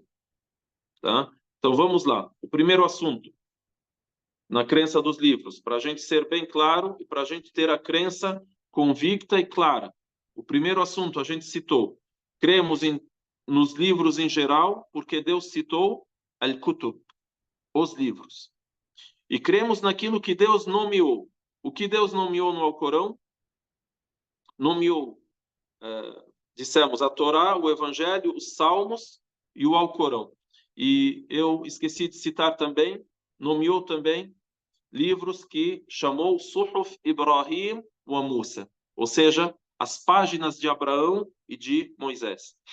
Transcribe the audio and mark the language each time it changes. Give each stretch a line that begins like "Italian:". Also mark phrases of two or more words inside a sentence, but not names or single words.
Portuguese: Tá? Então vamos lá. O primeiro assunto, na crença dos livros, para a gente ser bem claro e para a gente ter a crença convicta e clara. O primeiro assunto a gente citou. Cremos nos livros em geral, porque Deus citou al-Kutub, os livros. E cremos naquilo que Deus nomeou. O que Deus nomeou no Alcorão? Nomeou, dissemos, a Torá, o Evangelho, os Salmos e o Alcorão. E eu esqueci de citar também, nomeou também livros que chamou
Arabic: صحف إبراهيم وموسى,
Portuguese: ou seja, as páginas de Abraão e de Moisés.